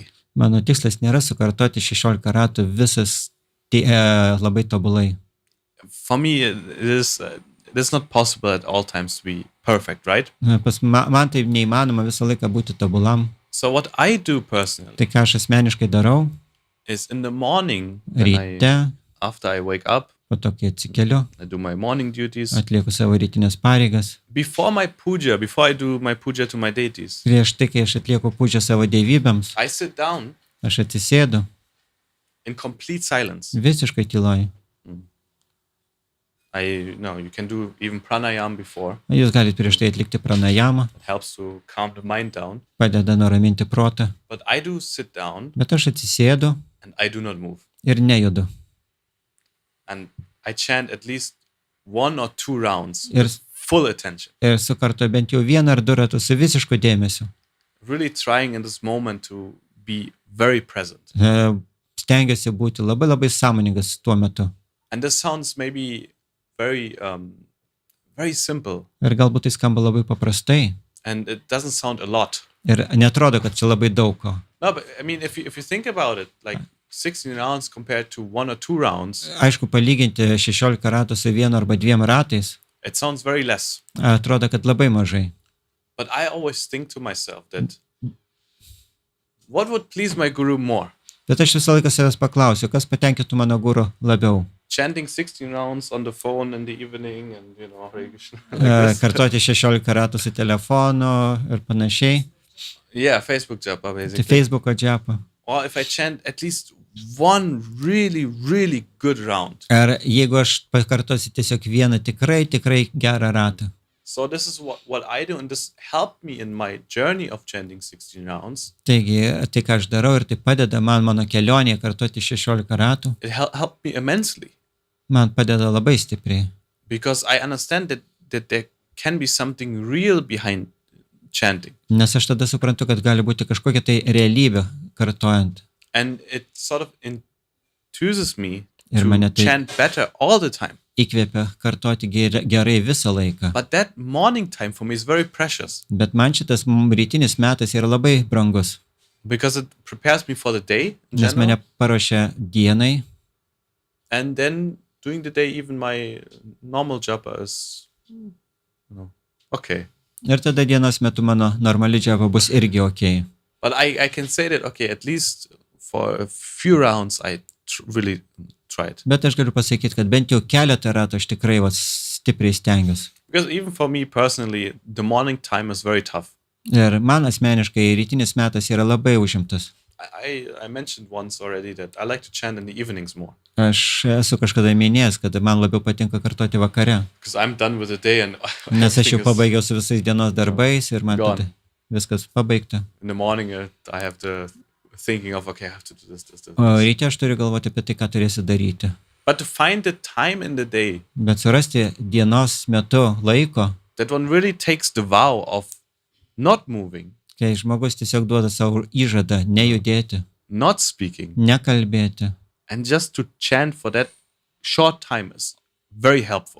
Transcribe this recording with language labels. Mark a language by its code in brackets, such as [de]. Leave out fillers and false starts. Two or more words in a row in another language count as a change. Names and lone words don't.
[lt] Mano tikslas nėra sukartoti 16 ratų visas labai tobulai. [en] For me, it is not possible at all times to be perfect, right? [lt] Man tai neįmanoma visą laiką būti tobulam. [en] So what I do personally [lt] Tai ką aš asmeniškai darau, [en] is in the morning, when [lt] ryte, [en] after I wake up, [lt] po to, kai atsikeliu, [en] I do my morning duties. [lt] atlieku savo rytinės pareigas. [en] Before my puja, before I do my puja to my deities, [lt] Prieš tai, kai aš atlieku pužę savo dievybėms, [en] I sit down [lt] aš atsisėdu [en] in complete silence. [lt] visiškai tyloj. [en] You can do even pranayam before. [lt] Jūs galite prieš tai atlikti pranajamą, [en] It helps to calm the mind down. [lt] padeda nuraminti protą. [en] But I do sit down [lt] Bet aš atsisėdu [en] and I do not move. [lt] ir nejudu. [en] And I chant at least 1 or 2 rounds [lt] Ir, [en] with full attention. [lt] ir sukartu bent jau 1 ar 2 ratus su visišku dėmesiu. [en] Really trying in this moment to be very present. [lt] Stengiuosi būti labai labai sąmoningas tuo metu. [en] And this sounds maybe very simple. [lt] Ir galbūt tai skamba labai paprastai. [en] And it doesn't sound a lot. [lt] Ir netrodo, kad čia labai daug ko. [en] No, but I mean, if you think about it, like 16 rounds compared to 1 or 2 rounds, [lt] Aišku, palyginti 16 ratų su 1 arba 2 ratais, [en] it sounds very less. [lt] atrodo, kad labai mažai. [en] But I always think to myself that what would please my guru more? [lt] Bet aš visą laiką savęs paklausiu, kas patenkintų mano guru labiau. [en] Chanting 16 rounds on the phone in the evening and, [sa] Hare Krishna. [en] Like this. [lt] Kartoti 16 ratų su telefonu ir panašiai. [en] Yeah, Facebook japa [lt] Tai [en] basically. [lt] Facebooko džiapą. [en] Or if I chant at least one really, really good round. [lt] Ar jeigu aš pakartosiu tiesiog vieną tikrai gerą ratą. [en] So this is what I do, and this helped me in my journey of chanting 16 rounds. [lt] Taigi, tai ką aš darau ir tai padeda man mano kelionėje kartoti 16 ratų, [en] It helped me immensely [lt] man padeda labai stipriai. [en] because I understand that there can be something real behind chanting. [lt] Nes aš tada suprantu, kad gali būti kažkokia tai realybė kartojant. [en] And it sort of enthuses me [lt] Ir [en] to [lt] mane tai [en] chant better all the time. [lt] įkvėpia kartoti gerai visą laiką. [en] But that morning time for me is very precious [lt] Bet man šitas rytinis metas yra labai brangus, [en] because it prepares me for the day in [lt] nes mane [en] general. [lt] paruošia dienai [en] And then during the day, even my normal japa is, okay. [lt] ir tada dienos metu mano normali džiava bus irgi ok. [en] But I can say that, okay, at least for a few rounds, I really tried. [lt] Bet aš galiu pasakyti, kad bent jau keletą ratų aš tikrai stipriai stengiuosi. [en] Because even for me personally, the morning time is very tough. [lt] Ir man asmeniškai rytinis metas yra labai užimtas. [en] I mentioned once already that I like to chant in the evenings more. [lt] Aš esu kažkada minėjęs, kad man labiau patinka kartoti vakare, [en] Because I'm done with the day and [lt] nes aš jau [en] everything is- [lt] pabaigiau su visais dienos darbais ir man [en] Gone. [lt] tada viskas pabaigta. [en] in the morning I have the thinking of, okay, I have to do this. [lt] O ryte aš turiu galvoti apie tai, ką turėsiu daryti. [en] But to find the time in the day [lt] Bet surasti dienos metu laiko, [en] that one really takes the vow of not moving, [lt] kai žmogus tiesiog duoda savo įžadą nejudėti, [en] not speaking, [lt] nekalbėti [en] and just to chant for that short time is very helpful.